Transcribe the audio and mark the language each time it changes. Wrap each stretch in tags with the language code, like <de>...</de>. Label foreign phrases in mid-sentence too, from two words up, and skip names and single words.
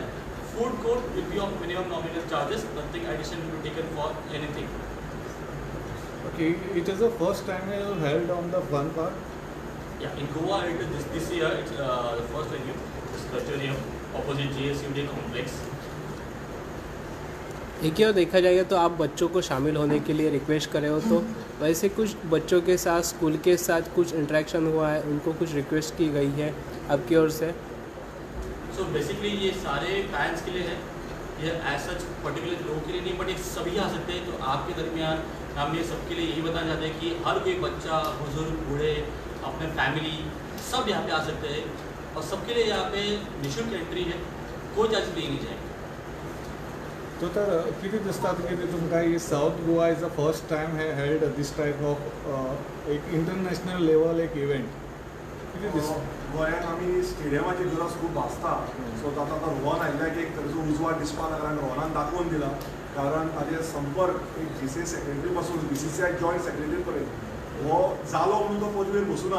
<en>Food court will be of minimum nominal charges, nothing addition will be taken for anything. Okay, it is the first time you held on the fun park. Yeah, in Goa it is this year it's the first venue, this Planetorium opposite JSUD complex.</en> <hi>एक और देखा जाएगा तो आप बच्चों को शामिल होने के लिए रिक्वेस्ट करे हो, तो वैसे कुछ बच्चों के साथ स्कूल के साथ कुछ इंटरेक्शन हुआ है, उनको कुछ रिक्वेस्ट की गई है आपकी ओर से?</hi> <en>so basically</en> <hi>ये सारे पैरेंट्स के लिए है, ये</hi> <en>as such particular</en> <hi>लोगों के लिए नहीं, बट ये सभी आ सकते हैं। तो आपके दरमियान हम ये सबके लिए यही बताना चाहते हैं कि हर कोई बच्चा, बुजुर्ग, बूढ़े, अपने फॅमिली सब यहाँ पे आ सकते हैं, और सबके लिए यहाँ पे निःशुल्क एंट्री है, कोई चार्ज दिए नहीं जाएंगे।</hi> <kok>तो तर किती दिसतात की तुमकां ही</kok> <en>South Goa is the first time he held this type of</en> <kok>एक</kok> <en>international level</en> <kok>एक इव्हेंट किती दिसता? गोंयांत आमी स्टेडियमाची गरज खूब भासता, सो आतां रोहन आयिल्ल्याक एक तरेचो उजवाड दिसपा लागला आनी रोहनान दाखोवन दिला, कारण ताजे संपर्क एक GCA सेक्रेटरी पासून BCCI</kok> <en>joint secretary</en> <kok>पर्यंत हो जालो म्हणून तो पदवेर बसूना।</kok>